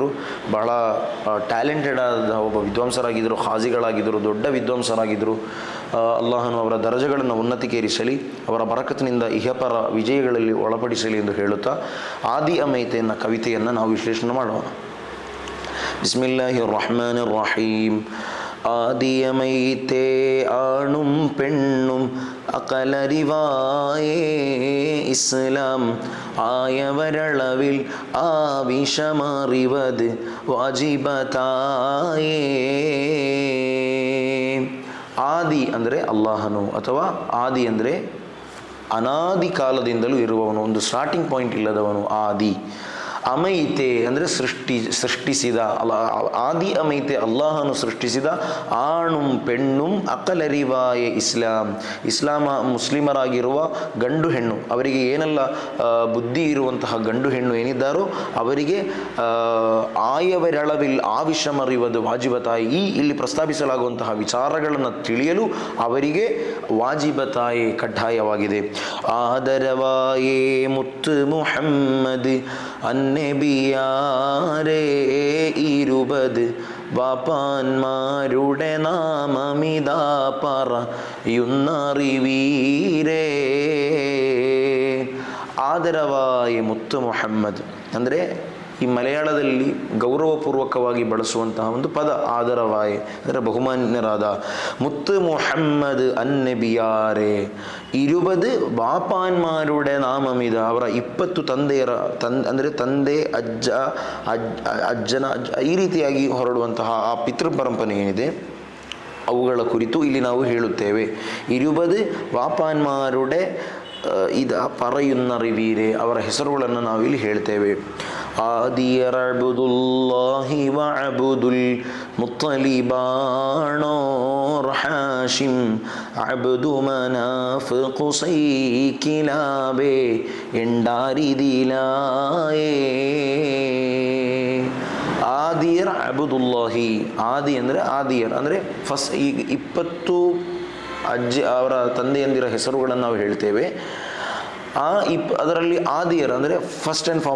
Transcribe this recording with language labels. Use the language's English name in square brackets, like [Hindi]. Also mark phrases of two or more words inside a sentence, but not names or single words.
[Kannada] ಬಹಳ ಟ್ಯಾಲೆಂಟೆಡ್ ಆದ ಒಬ್ಬ ವಿದ್ವಾಂಸರಾಗಿದ್ದರು, ಖಾಜಿಗಳಾಗಿದ್ದರು, ದೊಡ್ಡ ವಿದ್ವಾಂಸರಾಗಿದ್ದರು. ಅಲ್ಲಾಹನು ಅವರ ದರ್ಜೆಗಳನ್ನು ಉನ್ನತಿಗೇರಿಸಲಿ, ಅವರ ಬರಕತ್ತಿನಿಂದ ಇಹಪರ ವಿಜಯಗಳಲ್ಲಿ ಒಳಪಡಿಸಲಿ ಎಂದು ಹೇಳುತ್ತಾ [Malayalam] ആദി അമൈത്തേ [Kannada] ಎನ್ನ ಕವಿತೆಯನ್ನು ನಾವು ವಿಶ್ಲೇಷಣೆ ಮಾಡೋಣ. [Arabic] بسم الله الرحمن الرحيم. [Malayalam] ആദിയമൈത്തേ ആണും പെണ്ണും അകലരിവായേ ഇസ്ലാം ആയവരളവിൽ ആവശ്യമറിവത് വാജിബതായേ. [Kannada] ಆದಿ ಅಂದರೆ ಅಲ್ಲಾಹನು, ಅಥವಾ ಆದಿ ಅಂದರೆ ಅನಾದಿ ಕಾಲದಿಂದಲೂ ಇರುವವನು, ಒಂದು [English] starting point [Kannada] ಇಲ್ಲದವನು ಆದಿ. ಅಮೈತೆ ಅಂದರೆ ಸೃಷ್ಟಿಸಿದ. [Malayalam] ആദി അമൈത്തേ [Kannada] ಅಲ್ಲಾಹನು ಸೃಷ್ಟಿಸಿದ. [Malayalam] ആണും പെണ്ണും അകലരിവായേ ഇസ്ലാം [Kannada] ಮುಸ್ಲಿಮರಾಗಿರುವ ಗಂಡು ಹೆಣ್ಣು, ಅವರಿಗೆ ಏನೆಲ್ಲ ಬುದ್ಧಿ ಇರುವಂತಹ ಗಂಡು ಹೆಣ್ಣು ಏನಿದ್ದಾರೋ ಅವರಿಗೆ [Malayalam] ആയവരളവിൽ ആവശ്യമറിവത് വാജിബതായേ. [Kannada] ಇಲ್ಲಿ ಪ್ರಸ್ತಾಪಿಸಲಾಗುವಂತಹ ವಿಚಾರಗಳನ್ನು ತಿಳಿಯಲು ಅವರಿಗೆ ವಾಜಿಬತಾಯಿ ಕಡ್ಡಾಯವಾಗಿದೆ. [Malayalam] ആദരവായേ മുത്ത് മുഹമ്മദ് അന്നബിയാരേ 20 ബാപ്പാന്മാരുടെ നാമമിതാ പറയുന്നറിവീരേ. ആദരവായ മുത്ത് മുഹമ്മദ് [Kannada] ಅಂದರೆ ಈ ಮಲಯಾಳದಲ್ಲಿ ಗೌರವಪೂರ್ವಕವಾಗಿ ಬಳಸುವಂತಹ ಒಂದು ಪದ ಆದರವಾಯ ಅಂದರೆ ಬಹುಮಾನ್ಯರಾದ. [Malayalam] മുത്ത് മുഹമ്മദ് അന്നബിയാരേ 20 ബാപ്പാന്മാരുടെ നാമമിത, [Kannada] ಅವರ 20 ತಂದೆಯರ ಅಂದರೆ ತಂದೆ, ಅಜ್ಜನ ಈ ರೀತಿಯಾಗಿ ಹೊರಡುವಂತಹ ಆ ಪಿತೃ ಪರಂಪರೆ ಏನಿದೆ ಅವುಗಳ ಕುರಿತು ಇಲ್ಲಿ ನಾವು ಹೇಳುತ್ತೇವೆ. [Malayalam] 20 ബാപ്പാന്മാരുടെ ഇത പറയുന്നറിവീരേ, [Kannada] ಅವರ ಹೆಸರುಗಳನ್ನು ನಾವಿಲ್ಲಿ ಹೇಳ್ತೇವೆ. [Malayalam] ആദിയർ അബ്ദുല്ലാഹി വ അബ്ദുൽ മുത്തലിബാണോർ ഹാഷിം അബ്ദു മനാഫ് ഖുസൈ കിലാബെ ಎಂಡಾರಿದಿಲಾಯೇ. [Kannada] ಆದಿಯರ್ ಅಬ್ದುಲ್ಲಾಹಿ, ಆದಿ ಅಂದರೆ ಆದಿಯರ್ ಅಂದರೆ ಫಸ್ಟ್. ಈಗ 20 ಅವರ ತಂದೆಯಂದಿರ ಹೆಸರುಗಳನ್ನು ನಾವು ಹೇಳ್ತೇವೆ. ಅದರಲ್ಲಿ ಆದಿಯರ್ ಅಂದರೆ [English] first and foremost.